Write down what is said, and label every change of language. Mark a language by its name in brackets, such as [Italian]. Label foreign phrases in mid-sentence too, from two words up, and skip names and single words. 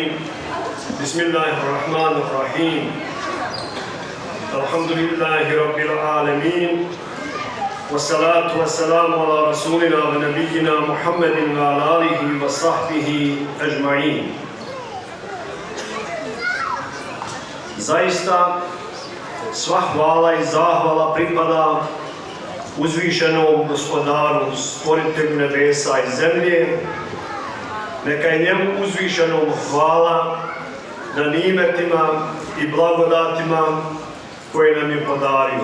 [Arabic] بسم الله الرحمن الرحيم الحمد لله رب العالمين والصلاة والسلام على رسولنا ونبينا محمد وعلى آله وصحبه أجمعين. [Bosnian] Zaista sva hvala i zahvala pripada uzvišenom Gospodaru, stvoritelju nebesa i zemlje. Neka je njemu uzvišenom hvala na nimetima i blagodatima koje nam je podario.